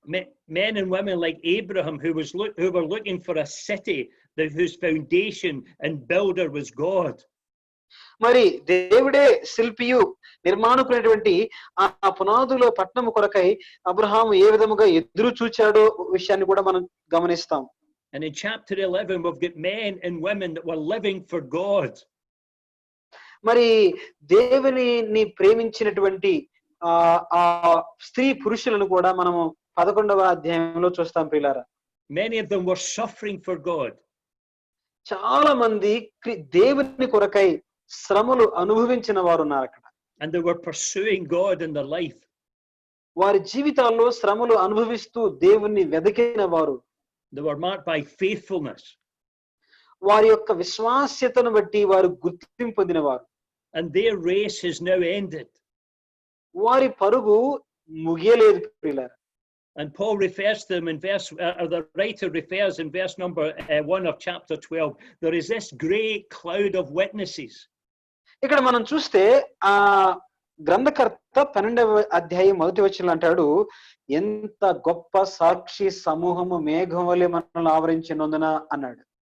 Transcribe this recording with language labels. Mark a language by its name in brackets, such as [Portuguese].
[English] Men and women like Abraham who were looking for a city whose foundation and builder was God. [Telugu] మరి దేవుడే శిల్పియు నిర్మాణకునేటువంటి ఆ పునాదులో పట్టణము కొరకై అబ్రహాము ఏ విధముగా ఎదురు చూచాడో విషయాన్ని కూడా మనం గమనిస్తాం. [English] And in chapter 11 we've got men and women that were living for God. [Telugu] మరి దేవుని ప్రేమించినటువంటి ఆ స్త్రీ పురుషులను కూడా మనము 11వ అధ్యాయంలో చూస్తాం ప్రియులారా. [English] Many of them were suffering for God. [Telugu] చాలా మంది దేవుని కొరకై శ్రమలు అనుభవించిన వారు ఉన్నారు అక్కడ. [English] And they were pursuing God in their life. [Telugu] వారి జీవితాల్లో శ్రమలు అనుభవిస్తూ దేవుణ్ణి వెదికిన వారు. [English] They were marked by faithfulness. [Telugu] వారి యొక్క విశ్వాస్యతను బట్టి వారు గుర్తింపు పొందినవారు. [English] And their race is now ended. [Telugu] వారి పరుగు ముగియలేదు ప్రియులారా. [English] And Paul refers to them in the writer refers in verse number 1 of chapter 12. There is this great cloud of witnesses. [Telugu] ఇక్కడ మనం చూస్తే ఆ గ్రంథకర్త 12వ అధ్యాయం మొదటి వచనంలో అంటాడు, ఎంత గొప్ప సాక్షి సమూహము మేఘం వలె మనల్ని ఆవరించినందున అన్నాడు.